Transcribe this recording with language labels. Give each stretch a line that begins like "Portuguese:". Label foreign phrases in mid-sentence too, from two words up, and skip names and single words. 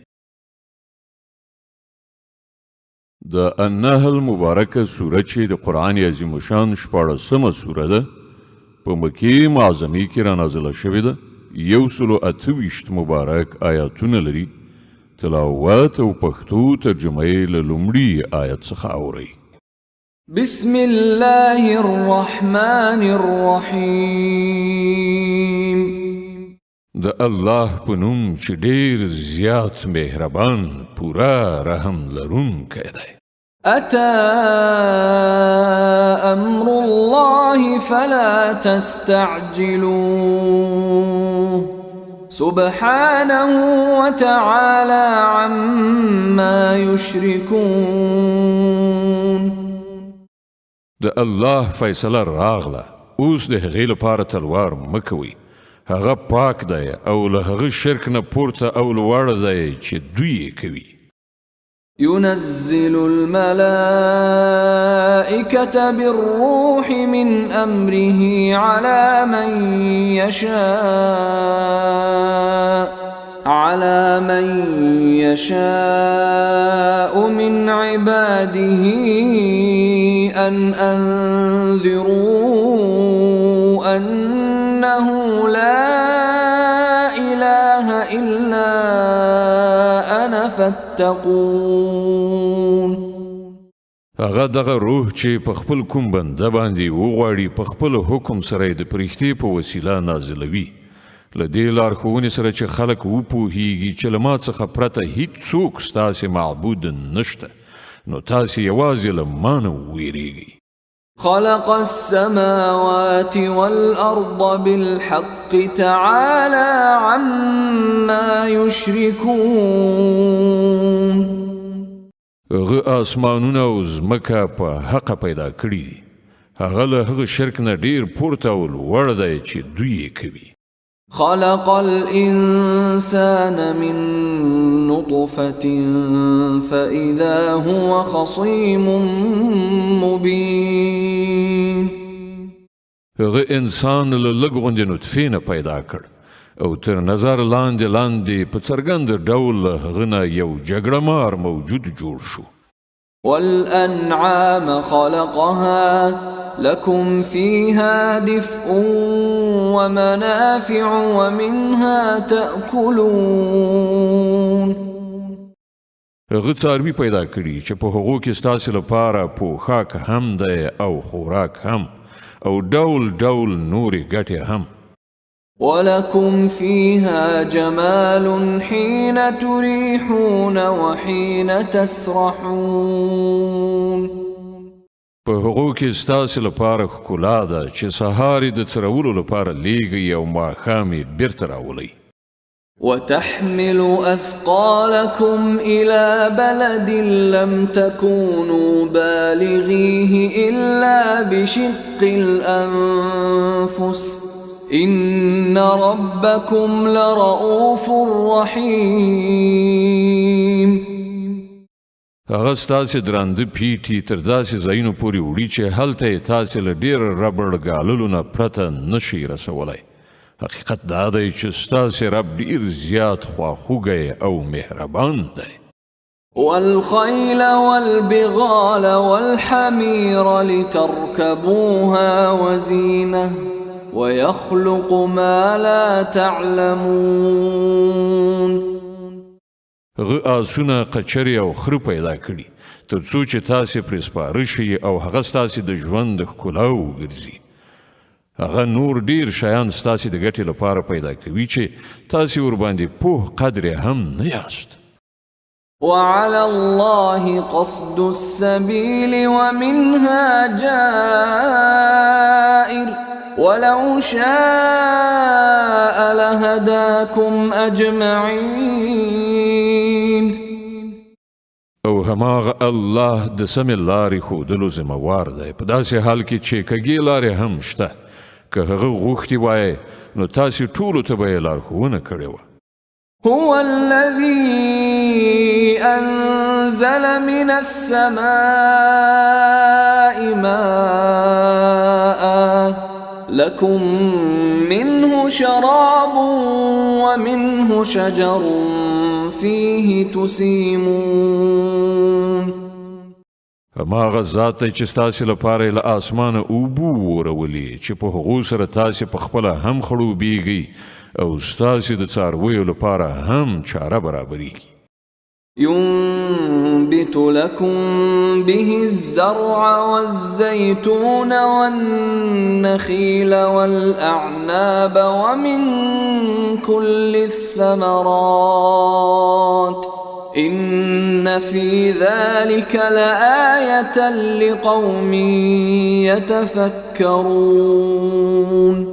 Pashto: د النحل مبارکه سوره چې د قرآن عظیم الشان 14مه سوره ده په مکې معظمې کې را نازله شوې ده. 128 مبارک آیاتونه لري. تلاوت او پښتو ترجمه یې له لومړي آیت څخه اورئ.
Arabic: بسم الله الرحمن الرحيم
Pashto: د الله په نوم چې ډېر زیات مهربان پورا رحم لرونکی دی.
Arabic: أتى أمر الله فلا تستعجلوه سبحانه وتعالى عما يشركون.
Pashto: د الله فیصله راغله، اوس د هغې لپاره تلوار مه کوئ. هغه پاک دی او له هغه شرک نه پورته او لوړ دی چې دوی یې کوي.
Arabic: ينزل الملائكة بالروح من أمره على من يشاء من عباده أن أنذروا أنه لا إله إلا أنا فاتقون.
Pashto: هغه دغه روح چې په خپل کوم بنده باندې وغواړي په خپل حکم سره د پرښتې په وسیله نازلوي، له دې لارښوونې سره چې خلک وپوهیږي چې له ما څخه پرته هیڅوک ستاسې معبود نشته، نو تاسې یوازې له ما نه وویریږئ.
Arabic: خلق السماوات والأرض بالحق تعالى عما يشركون.
Pashto: هغه آسمانونه او ځمکه په حقه پیدا کړي دي. هغه له هغه شرک نه ډېر پورته او لوړ دی چې دوی یې کوي.
Arabic: خلق الإنسان من نطفة فإذا هو خصيم مبين.
Pashto: هغه انسان له لږ غوندې نطفې نه پیدا کړ او تر نظر لاندې په څرګند ډول له هغه نه یو جګړه مار موجود جوړ شو.
Arabic: والأنعام خلقها لكم فيها دفء ومنافع ومنها تأكلون.
Pashto: هغه څاروي پیدا کړي چې په هغو کې ستاسې لپاره پوښاک هم دی او خوراک هم او ډول ډول نورې ګټې هم.
Arabic: ولكم فيها جمال حين تريحون وحين تسرحون.
Pashto: په هغو کې ستاسې لپاره ښکلا ده چې سهار د څرولو لپاره لیږئ او ماښام یې بیرته راولئ.
Arabic: وتحمل أثقالكم إلى بلد لم تكونوا بالغيه إلا بشق الأنفس إن ربكم لرؤوف رحيم.
Pashto: هغه ستاسې درانده پیټي تر داسې ځایونو پورې وړي چې هلته یې تاسې له ډېر ربړ ګاللو نه پرته نشئ رسولی. حقیقت دا دی چې ستاسې رب ډېر زیات خواخوږی او مهربان دی.
Arabic: والخيل والبغال والحمير لتركبوها وزينة ويخلق ما لا تعلمون.
Pashto: هغه آسونه قچرې او خره پیدا کړي تر څو چې تاسې پرې سپاره شئ او هغه ستاسې د ژوند د ښکلا وګرځي. هغه نور ډیر شیان ستاسې د ګټې لپاره پیدا کوي چې تاسې ورباندې پوه قدر هم نه یاست.
Arabic: وعلى الله قصد السبيل ومنها جائر ولو شاء لهداكم أجمعين.
Pashto: او هماغه الله د سمې لارې ښودلو ذمهوار دی په داسې حال کې چې کږې لارې هم شته. که هغه غوښتي وای نو تاسې ټولو ته به یې لارښوونه کړې وه.
Arabic: هو الذي أنزل من السماء ماء لكم منه شراب ومنه شجر فيه تسيمون.
Pashto: هماغه ذات دی چې ستاسې لپاره یې له آسمانه اوبه وورولې چې په هغو سره تاسې پخپله هم خړوبېږئ او ستاسې د څارویو لپاره هم چاره برابرېږي.
Arabic: ينبت لكم به الزرع والزيتون والنخيل والأعناب ومن كل الثمرات إن في ذلك لآية لقوم يتفكرون.